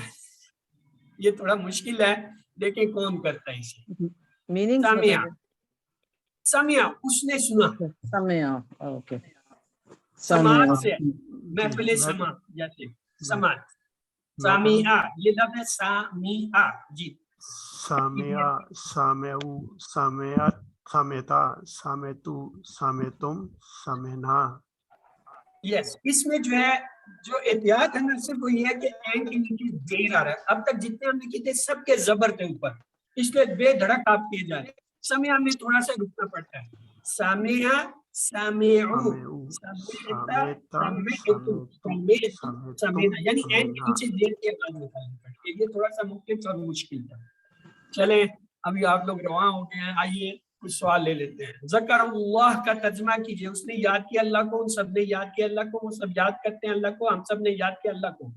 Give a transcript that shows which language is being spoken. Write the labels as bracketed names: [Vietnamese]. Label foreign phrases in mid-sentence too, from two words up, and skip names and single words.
[Urdu] یہ تھوڑا مشکل ہے لیکن کون کرتا ہے اسے. میننگ سامیہ, سامیہ اس نے سنا. سمیا. اوکے. سماعت سے جی محفل میں سماع جیسے سماعت. سامیہ یہ لفظ ہے سامیہ. جی [Arabic] سامعہ سامعو سامعت سامعتا سامعتو سامعتم سمعنا. [Urdu] یس, اس میں جو ہے جو احتیاط ہے نا صرف وہ یہ ہے کہ این کے نیچے زیر آ رہا ہے. اب تک جتنے ہم نے کیے تھے سب کے زبر کے اوپر, اس لیے بے دھڑک آپ کیے جا رہے ہیں. سمعہ میں تھوڑا سا رکنا پڑتا ہے. [Arabic] سامعہ سامعو سمعتا سمعتو سمعتو سمعنا, [Urdu] یعنی این کے نیچے زیر کی آواز نکالنی پڑتی ہے. یہ تھوڑا سا مختلف اور مشکل تھا. چلیں ابھی آپ لوگ رواں ہو گئے ہیں, آئیے کچھ سوال لے لیتے ہیں. ذکر اللہ کا ترجمہ کیجئے. اس نے یاد کیا اللہ کو, ان سب نے یاد کیا اللہ کو, وہ سب یاد کرتے ہیں اللہ کو, ہم سب نے یاد کیا اللہ کو.